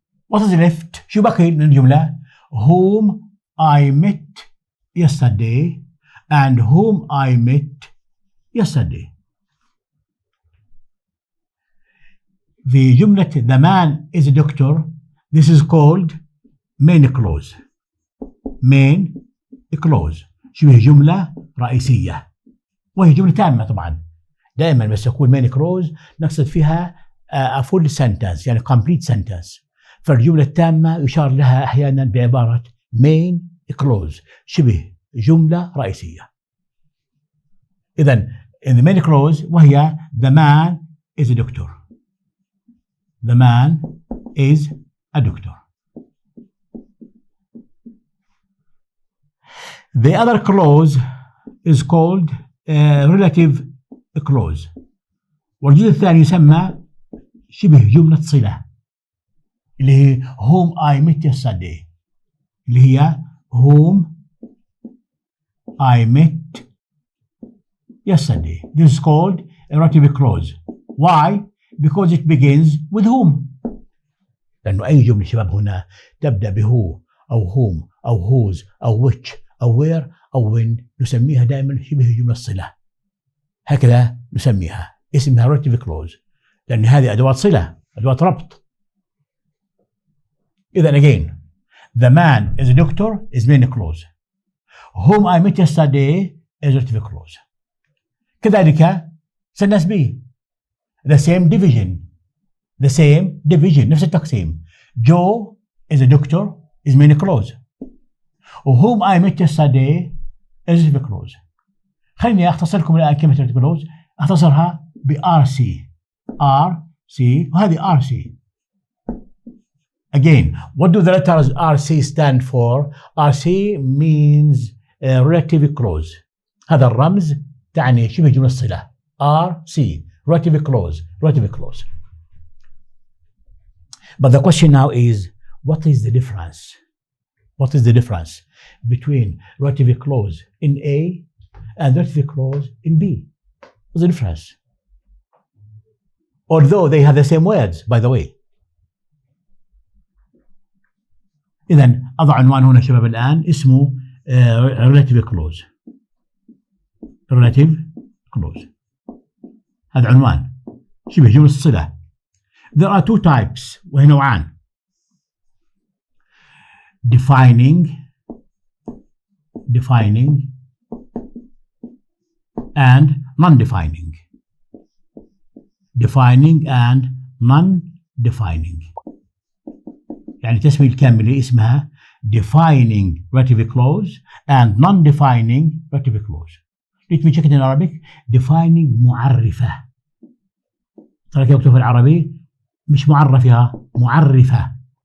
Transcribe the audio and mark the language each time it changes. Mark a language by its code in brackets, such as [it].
[en] What is left? [ar] شو بقي من الجملة؟ [en] Whom I met yesterday and whom I met yesterday. The جملة the man is a doctor, this is called main clause. [ar] Main clause شبه جملة رئيسية، وهي جملة تامة طبعا. دائما بس يكون main clause نقصد فيها [en] a full sentence، complete sentence. [ar] فالجملة التامة يشار لها أحيانا بعبارة main clause، شبه جملة رئيسية. [en] إذن in the main clause وهي the man is a doctor. The man is a doctor. The other clause is called relative clause. [ar] والجزء الثاني يسمى شبه جملة صلة، اللي هي [en] whom I met yesterday، [ar] اللي هي whom I met yesterday. [en] This is called a relative clause. Why? Because it begins with whom. [ar] لأنه أي جملة شباب هنا تبدأ بهو أو whom أو whose أو which أو where أو when نسميها دائما شبه جملة صلة. هكذا نسميها، اسمها relative clause، لأن هذه أدوات صلة، أدوات ربط. [en] إذن again, the man is a doctor is main clause. Whom I met yesterday is relative clause. كذلك sentence B, the same division. The same division، [ar] نفس التقسيم. [en] Joe is a doctor is main clause. Whom I met yesterday is relative clause. [ar] خليني أختصر لكم الآن كلمة relative clause، أختصرها ب RC. [en] RC وهذه RC. Again, what do the letters RC stand for? RC means relative clause. [ar] هذا الرمز تعني شبه جملة صلة. [en] RC relative clause. Relative clause. But the question now is, what is the difference? What is the difference between relative clause in A and relative clause in B? What's the difference? Although they have the same words, by the way. [ar] إذن أضع عنوان هنا شباب الآن اسمه relative clause. [en] Relative clause. [ar] هذا عنوان شبه جملة الصلة. [en] There are two types [ar] وهي نوعان. [en] Defining and non-defining. Defining and non-defining. [ar] التسمية الكاملة اسمها [en] defining relative clause and non-defining relative clause. Let me check it in Arabic. [ar] Defining معرفة. ترى كيف مكتوب في العربي؟ مش معرفة، معرفة.